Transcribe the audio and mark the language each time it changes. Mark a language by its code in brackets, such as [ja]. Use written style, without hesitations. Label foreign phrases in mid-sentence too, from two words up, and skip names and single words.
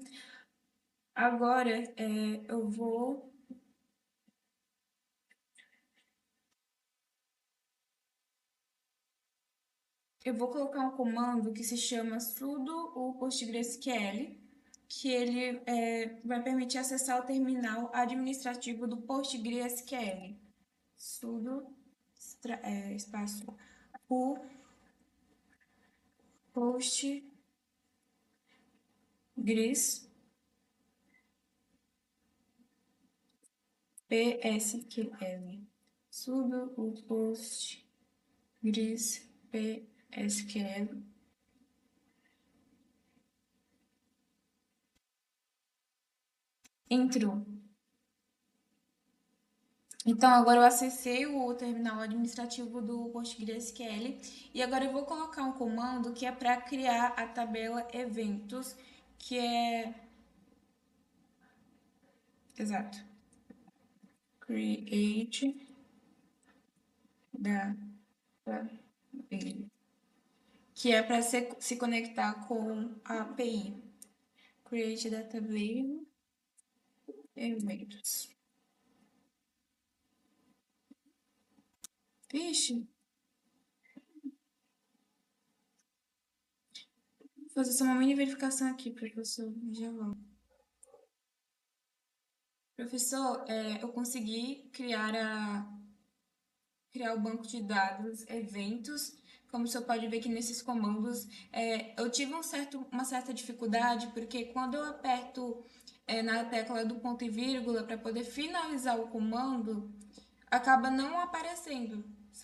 [pt] Agora, eu vou colocar um comando que se chama sudo o PostgreSQL, que ele vai permitir acessar o terminal administrativo do PostgreSQL. Sudo espaço o PostgreSQL. Sudo o PostgreSQL. Entrou. Então, agora eu acessei o terminal administrativo do PostgreSQL e agora eu vou colocar um comando que é para criar a tabela eventos, que é... Exato. [en] Create database. [pt] Que é para se conectar com a API. [en] Create database eventos. [pt] Vixe. Vou fazer só uma mini verificação aqui, professor. Já volto. Professor, eu consegui criar o banco de dados eventos como o senhor pode ver que nesses comandos, eu tive uma certa dificuldade, porque quando eu aperto na tecla do ponto e vírgula para poder finalizar o comando, acaba não aparecendo, sabe?